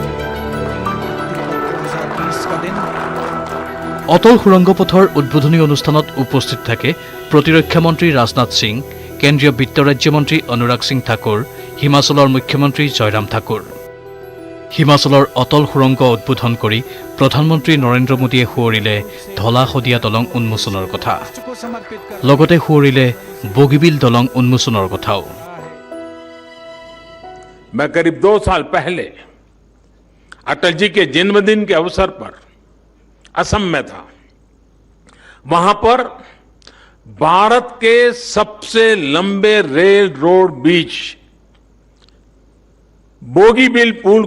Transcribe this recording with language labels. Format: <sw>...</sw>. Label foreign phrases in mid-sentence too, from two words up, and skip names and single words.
<as>অটল সুৰংগ পথৰ উদ্বোধনী অনুষ্ঠানত উপস্থিত থাকে প্ৰতিৰক্ষা মন্ত্ৰী ৰাজনাথ সিং কেন্দ্ৰীয় বিত্ত ৰাজ্যমন্ত্ৰী অনুৰাগ সিং ঠাকুৰ হিমাচলৰ মুখ্যমন্ত্ৰী জয়ৰাম ঠাকুৰ হিমাচলৰ অটল সুৰংগ উদ্বোধন কৰি প্ৰধানমন্ত্ৰী নৰেন্দ্ৰ মোদীয়ে সুঁৱৰিলে ধলা শদিয়া দলং উন্মোচনৰ কথা লগতে সুঁৱৰিলে বগীবিল দলং উন্মোচনৰ কথাও</as> <hi>मैं करीब 2 साल पहले अटल जी के जन्मदिन के अवसर पर असम में था वहां पर भारत के सबसे लंबे रेल रोड बीच बोगीबिल पुल</hi>